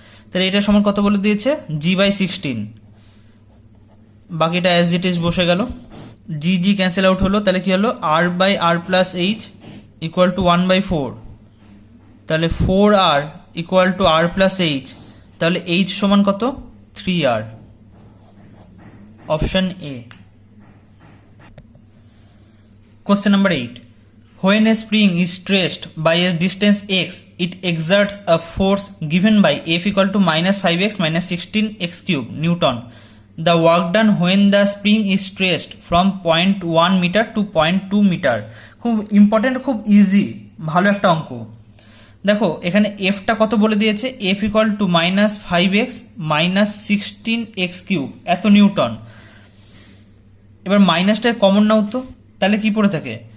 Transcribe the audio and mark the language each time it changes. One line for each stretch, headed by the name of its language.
Bangla: তাহলে এটার সমান কত বলে দিয়েছে, g/16, বাকিটা
English: as it is
Bangla: বসে গেল, জি জি ক্যান্সেল আউট হলো, তাহলে কি হলো
English: R by R plus H equal to 1/4,
Bangla: তাহলে 4r equal to আর plus H, তাহলে এইচ সমান কত 3r, option A.
English: Question number 8. When a spring is stressed by a distance x, it exerts a force given by F equal to -5x minus 16x cube Newton. The work done when the spring is stressed from 0.1 meter to 0.2 meter.
Bangla: খুব important, খুব easy, ভালো একটা অঙ্ক। দেখো এখানে এফটা কত বলে দিয়েছে,
English: F equal to -5x minus 16x cube
Bangla: এত নিউটন। এবার মাইনাসটা কমন নাও তো, তাহলে কি পড়ে থাকে